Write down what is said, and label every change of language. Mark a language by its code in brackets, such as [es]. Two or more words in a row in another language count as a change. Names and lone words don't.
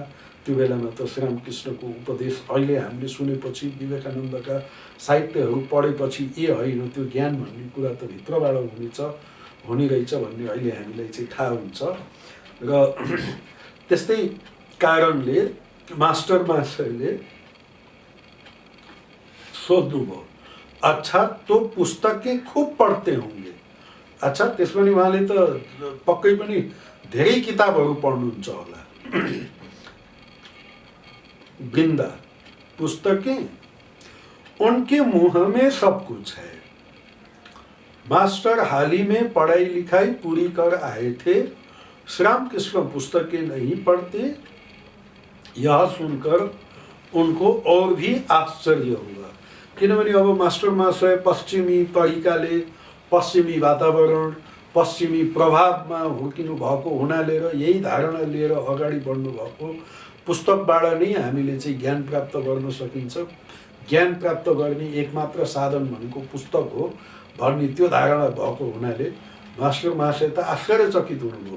[ne] त्यो बेलामा त श्रीरामकृष्णको उपदेश अहिले हामीले सुनेपछि, विवेकानन्दका साहित्यहरू पढेपछि ए होइन त्यो ज्ञान भन्ने कुरा त भित्रबाट हुने रहेछ भन्ने अहिले हामीलाई चाहिँ थाहा हुन्छ। र त्यस्तै कारणले मास्टर महाशयले सोध्नुभयो [hi] अच्छा तो पुस्तकें खूब पढ्ते होंगे। [ne] अच्छा त्यसमा नि उहाँले त पक्कै पनि धेरै किताबहरू पढ्नुहुन्छ होला। [hi] वृंदा पुस्तकें उनके मुंह में सब कुछ है। मास्टर हाल ही में पढ़ाई लिखाई पूरी कर आए थे। श्रीरामकृष्ण पुस्तकें नहीं पढ़ते। यह सुनकर उनको और भी आश्चर्य हुआ, [ne] किनभने अब मास्टर महाशय पश्चिमी तरिकाले, पश्चिमी वातावरण, पश्चिमी प्रभावमा हुर्किनु भएको हुनाले र यही धारणा लिएर अगाडि बढ्नु भएको, पुस्तकबाट नै हामीले चाहिँ ज्ञान प्राप्त गर्न सकिन्छ, ज्ञान प्राप्त गर्ने एकमात्र साधन भनेको पुस्तक हो भन्ने त्यो धारणा भएको हुनाले मास्टर महाशय त आश्चर्यचकित हुनुभयो।